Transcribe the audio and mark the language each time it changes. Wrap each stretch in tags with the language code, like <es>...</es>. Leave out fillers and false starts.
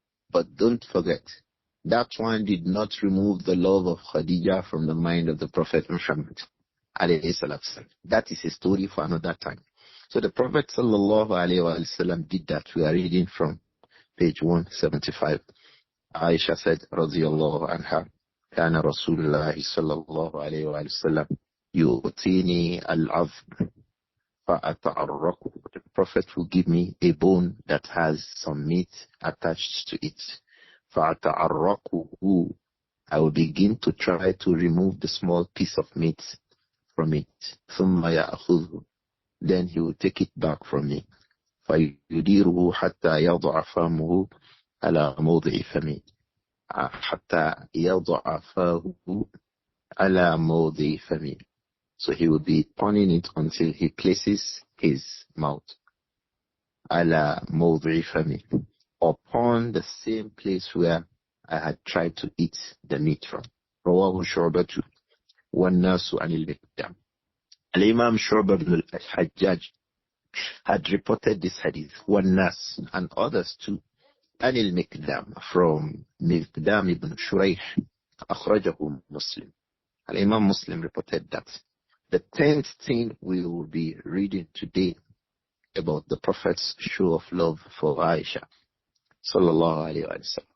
<en>But don't forget, that one did not remove the love of Khadija from the mind of the Prophet Muhammad. That is a story for another time. So the Prophet sallallahu alayhi wa sallam did that. We are reading from page 175. Āishah said,</en> <ar>radiyallahu anha, كان رسول الله صلى الله عليه وسلم يؤتيني العظم فأتعرقه.</ar> <en>The Prophet will give me a bone that has some meat attached to it.</en> <ar>فأتعرقه.</ar> <en>I will begin to try to remove the small piece of meat from it.</en> <ar>ثم يأخذه.</ar> <en>Then he will take it back from me.</en> <ar>فيديره حتى يضع فمه على موضع فمه. حتى يضع فاه على موضع فمه.</ar> <en>So he will be turning it until he places his mouth</en> <ar>على موضع فمه,</ar> <en>upon the same place where I had tried to eat the meat from.</en> <ar>رواه شعبة والناس عن المقدام.</ar> <en>Imam Shu'bah ibn al-Hajjaj had reported this hadith,</en> <ar>والناس,</ar> <en>and others too,</en> <ar>عن المقدام,</ar> <en>from Miqdam ibn Shurayh,</en> <ar>أخرجه</ar> <en>Muslim. Imam Muslim reported that. The 10th thing we will be reading today about the Prophet's show of love for Āishah sallallahu alayhi wa sallam.</en>